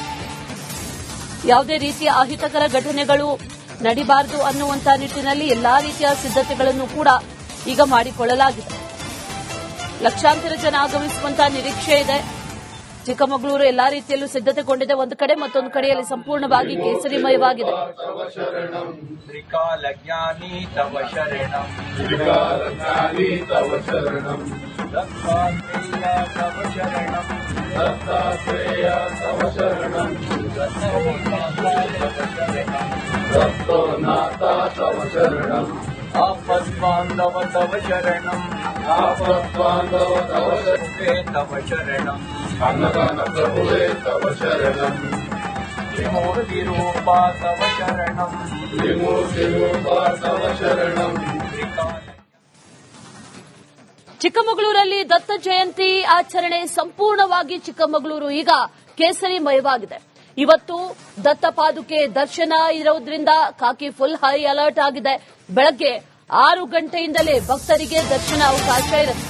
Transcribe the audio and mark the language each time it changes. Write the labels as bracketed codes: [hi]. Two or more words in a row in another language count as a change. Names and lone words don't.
[kn] ಯಾವುದೇ ರೀತಿಯ ಅಹಿತಕರ ಘಟನೆಗಳು ನಡೀಬಾರದು ಅನ್ನುವಂತ ನಿಟ್ಟಿನಲ್ಲಿ ಎಲ್ಲಾ ರೀತಿಯ ಸಿದ್ದತೆಗಳನ್ನು ಕೂಡ ಈಗ ಮಾಡಿಕೊಳ್ಳಲಾಗಿದೆ. ಲಕ್ಷಾಂತರ ಜನ ಆಗಮಿಸುವಂತಹ ನಿರೀಕ್ಷೆ ಇದೆ. ಚಿಕ್ಕಮಗಳೂರು ಎಲ್ಲಾ ರೀತಿಯಲ್ಲೂ ಸಿದ್ದತೆಗೊಂಡಿದೆ. ಒಂದು ಕಡೆ ಮತ್ತೊಂದು ಕಡೆಯಲ್ಲಿ ಸಂಪೂರ್ಣವಾಗಿ ಕೇಸರಿಮಯವಾಗಿದೆ. [sa] तव शरणम् दत्तात्रेय तव शरणं दत्तो नाथा तव शरणं आपद्बान्धव तव शरणं आपद्बान्धव तव शरणं तव शरणं अन्नदान प्रभुवे तव शरणं विमूर्तिरूपा तव शरणं विमूर्तिरूपा तव शरणं [kn] ಚಿಕ್ಕಮಗಳೂರಲ್ಲಿ ದತ್ತ ಜಯಂತಿ ಆಚರಣೆ ಸಂಪೂರ್ಣವಾಗಿ ಚಿಕ್ಕಮಗಳೂರು ಈಗ ಕೇಸರಿಮಯವಾಗಿದೆ. ಇವತ್ತು ದತ್ತ ಪಾದುಕೆ ದರ್ಶನ ಇರೋದ್ರಿಂದ ಕಾಕಿ [en] full high alert [kn] ಆಗಿದೆ. ಬೆಳಗ್ಗೆ 6 ಗಂಟೆಯಿಂದಲೇ ಭಕ್ತರಿಗೆ ದರ್ಶನ ಅವಕಾಶ ಇರುತ್ತೆ.